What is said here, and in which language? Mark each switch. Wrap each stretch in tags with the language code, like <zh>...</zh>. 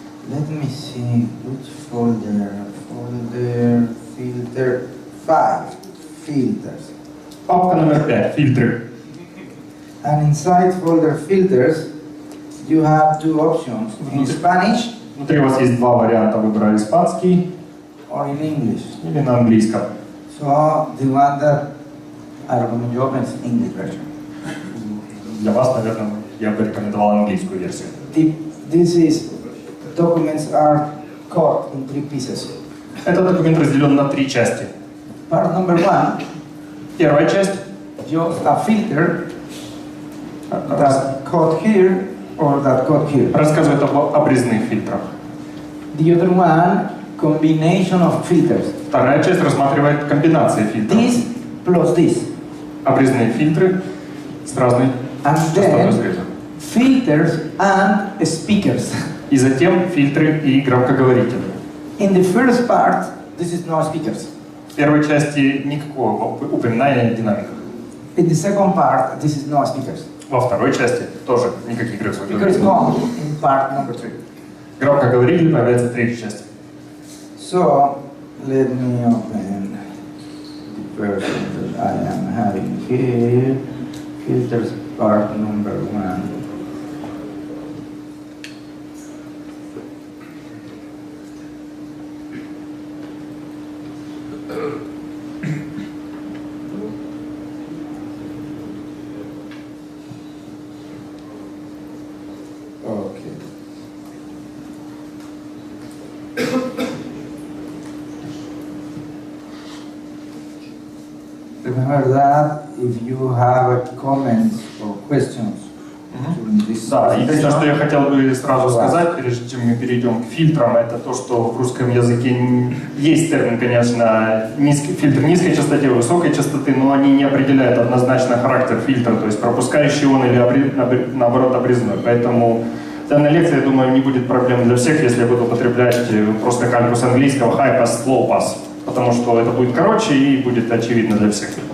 <en>Let me see which folder. Folder filter 5 filters.</en> <ru>Папка номер 5. Фильтры.</ru> <en>And inside folder filters, you have two options in Spanish.</en> <ru>Внутри у вас есть два варианта выбора: испанский</ru> <en>Or in English.</en> <ru>или на английском.</ru> <en>So the one that I recommend you open is English version.</en> <ru>Для вас, наверное, я бы рекомендовал английскую версию.</ru> <en>This is documents are cut in 3 pieces.</en> <ru>Этот документ разделен на 3 части.</ru> <en>Part number 1.</en> <ru>Первая часть</ru> <en>Just a filter that cut here or that cut here.</en> <ru>рассказывает об обрезных фильтрах.</ru> <en>The other one, combination of filters.</en> <ru>Вторая часть рассматривает комбинации фильтров.</ru> <en>This plus this.</en> <ru>Обрезные фильтры с разной</ru> <en>And</en> <ru>частотой</ru> <en>then</en> <ru>среза.</ru> <en>filters and speakers.</en> <ru>И затем фильтры и громкоговорители.</ru> <en>In the first part, this is no speakers.</en> <ru>В первой части никакого упоминания динамика.</ru> <en>In the second part, this is no speakers.</en> <ru>Во второй части тоже никаких</ru> <en>Speakers</en> <ru>громкоговорителей.</ru> <en>come in part number 3.</en> <ru>Громкоговоритель появляется в третьей части.</ru> <en>So, let me open the version that I am having here. Filters part number 1. Okay. Remember that if you have comments or questions during this</en> <ru>Да, единственное, что я</ru> <en>session,</en> <ru>хотел бы сразу сказать, прежде чем мы перейдем к фильтрам, это то, что в русском языке есть термин, конечно, фильтр низкой частоты, высокой частоты, но они не определяют однозначно характер фильтра, то есть пропускающий он или наоборот обрезной. Поэтому данная лекция, я думаю, не будет проблем для всех, если я буду употреблять просто кальку с английского high pass, low pass, потому что это будет короче и будет очевидно для всех.</ru>